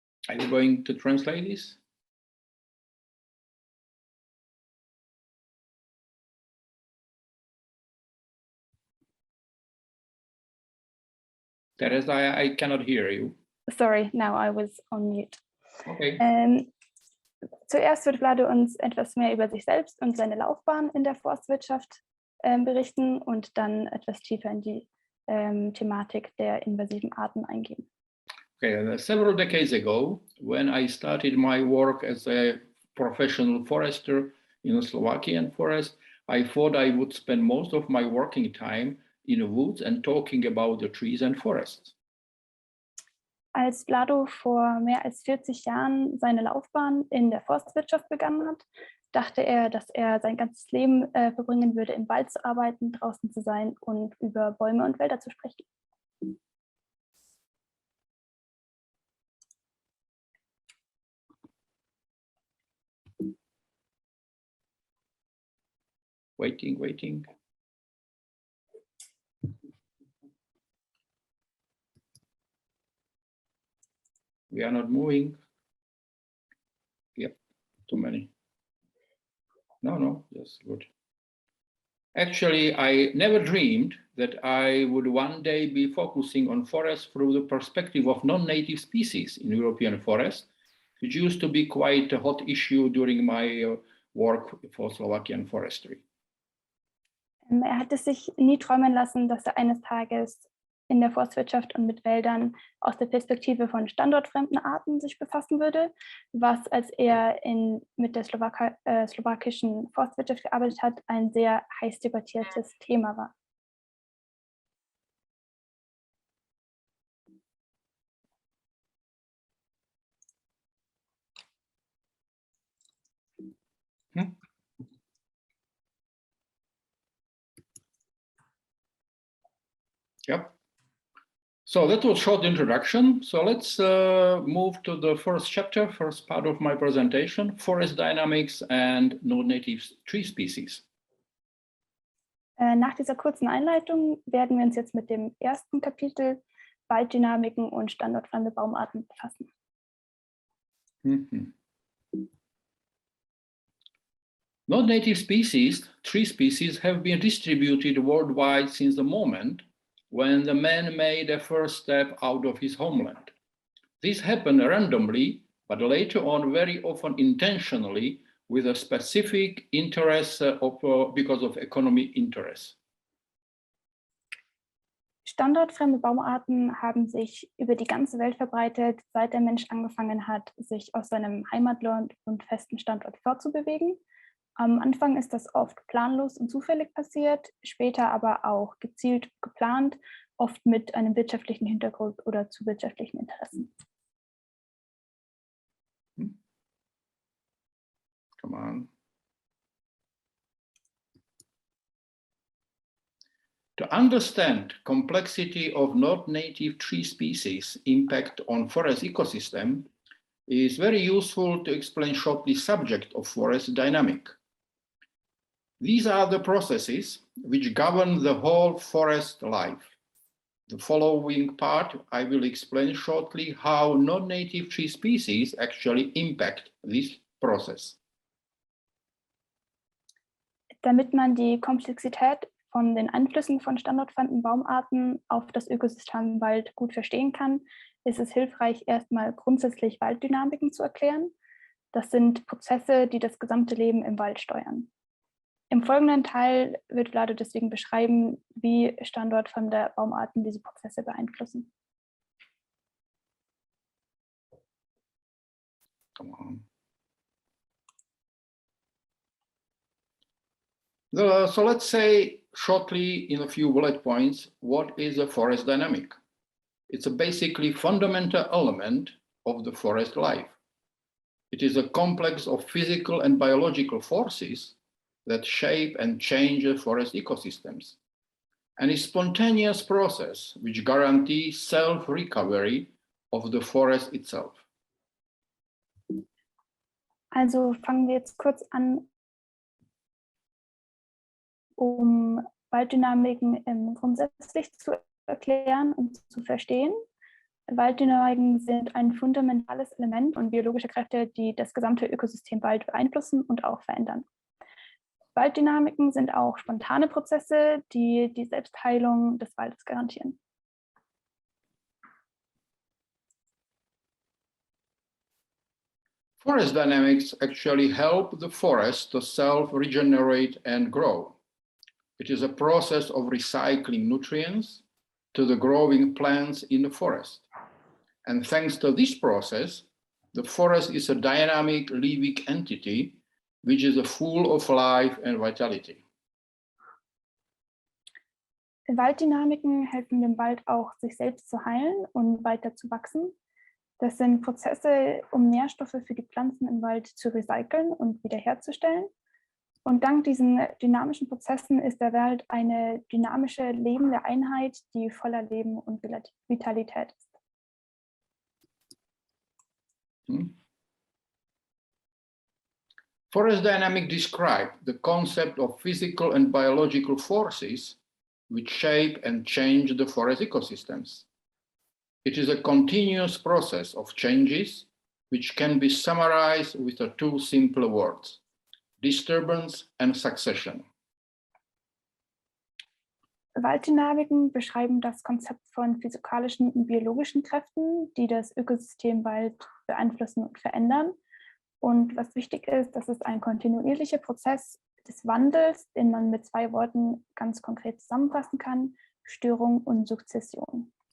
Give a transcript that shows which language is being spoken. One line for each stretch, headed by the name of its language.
English: Are you going to translate this? Teresa, I cannot hear you. Sorry, now I was on mute. Okay.
German: Zuerst wird Vlado uns etwas mehr über sich selbst und seine Laufbahn in der Forstwirtschaft berichten und dann etwas tiefer in die Thematik der invasiven Arten eingehen.
English: Okay, several decades ago, when I started my work as a professional forester in the Slovakian forest, I thought I would spend most of my working time in the woods and talking about the trees and forests.
German: Als Vlado vor mehr als 40 Jahren seine Laufbahn in der Forstwirtschaft begonnen hat, dachte er, dass er sein ganzes Leben verbringen würde, im Wald zu arbeiten, draußen zu sein und über Bäume und Wälder zu sprechen.
English: Waiting. We are not moving. Yep, too many. No, that's good. Actually, I never dreamed that I would one day be focusing on forests through the perspective of non-native species in European forests, which used to be quite a hot issue during my work for Slovakian forestry.
German: Er hatte sich nie träumen lassen, dass er eines Tages in der Forstwirtschaft und mit Wäldern aus der Perspektive von standortfremden Arten sich befassen würde, was, als er mit der slowakischen Forstwirtschaft gearbeitet hat, ein sehr heiß debattiertes Thema war.
English: Yep. So that was a short introduction. So let's move to the first chapter, first part of my presentation, forest dynamics and non-native tree species.
German: Nach dieser kurzen Einleitung werden wir uns jetzt mit dem ersten Kapitel Walddynamiken und standortfremde Baumarten befassen.
English: Non-native species, tree species, have been distributed worldwide since the moment when the man made a first step out of his homeland. This happened randomly, but later on very often intentionally, with a specific interest because of economic interest.
German: Standortfremde Baumarten haben sich über die ganze Welt verbreitet, seit der Mensch angefangen hat, sich aus seinem Heimatland und festen Standort fortzubewegen. Am Anfang ist das oft planlos und zufällig passiert, später aber auch gezielt geplant, oft mit einem wirtschaftlichen Hintergrund oder zu wirtschaftlichen Interessen.
English: Come on. To understand complexity of non-native tree species impact on forest ecosystem is very useful to explain shortly subject of forest dynamic. These are the processes which govern the whole forest life. The following part, I will explain shortly how non-native tree species actually impact this process.
German: Damit man die Komplexität von den Einflüssen von standortfremden Baumarten auf das Ökosystem im Wald gut verstehen kann, ist es hilfreich, erstmal grundsätzlich Walddynamiken zu erklären. Das sind Prozesse, die das gesamte Leben im Wald steuern. Im folgenden Teil wird Vlado deswegen beschreiben, wie standortfremde Baumarten diese Prozesse beeinflussen.
English: Come on. So let's say shortly in a few bullet points, what is a forest dynamic? It's a basically fundamental element of the forest life. It is a complex of physical and biological forces that shape and change the forest ecosystems, and a spontaneous process which guarantees self-recovery of the forest itself.
German: Also fangen wir jetzt kurz an, um Walddynamiken grundsätzlich zu erklären und zu verstehen. Walddynamiken sind ein fundamentales Element und biologische Kräfte, die das gesamte Ökosystem Wald beeinflussen und auch verändern. Walddynamiken sind auch spontane Prozesse, die die Selbstheilung des Waldes garantieren.
English: Forest dynamics actually help the forest to self-regenerate and grow. It is a process of recycling nutrients to the growing plants in the forest. And thanks to this process, the forest is a dynamic living entity which is full of life and vitality.
German: Walddynamiken helfen dem Wald auch, sich selbst zu heilen und weiter zu wachsen. Das sind Prozesse, um Nährstoffe für die Pflanzen im Wald zu recyceln und wiederherzustellen. Und dank diesen dynamischen Prozessen ist der Wald eine dynamische, lebende Einheit, die voller Leben und Vitalität ist.
English: Forest dynamics describe the concept of physical and biological forces which shape and change the forest ecosystems. It is a continuous process of changes which can be summarized with two simple words: disturbance and succession.
German: Walddynamiken beschreiben das Konzept von physikalischen und biologischen Kräften, die das Ökosystem Wald beeinflussen und verändern. Und was wichtig ist, das ist ein kontinuierlicher Prozess des Wandels, den man mit 2 Worten ganz konkret zusammenfassen kann: Störung und Sukzession.